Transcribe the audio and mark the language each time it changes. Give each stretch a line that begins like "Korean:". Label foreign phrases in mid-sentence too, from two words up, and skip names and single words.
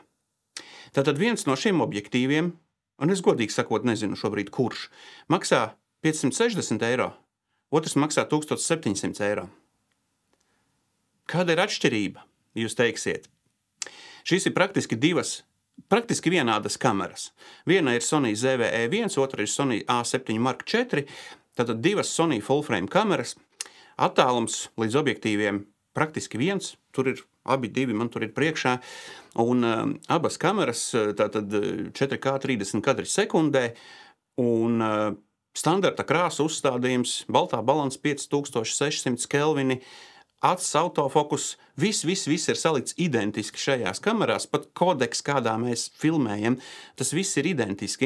Latvian: Tātad viens no šiem objektīviem, un es godīgi sakot nezinu šobrīd kurš, maksā 560 eiro, otrs maksā 1700 eiro. Kāda ir atšķirība? Jūs teiksiet. Šīs ir praktiski vienādas kameras. Viena ir Sony ZV-E1, otra ir Sony A7 Mark IV, tātad divas Sony
English: full frame
Latvian: kameras. Attālums līdz objektīviem praktiski viens, tur ir abi divi, man tur ir priekšā, un abas kameras, tātad 4K 30 kadri sekundē, un standarta krāsa uzstādījums, baltā balanss 5600 kelvini, acis autofokus, viss ir salikts identiski šajās kamerās, pat kodeks, kādā mēs filmējam, tas viss ir identiski.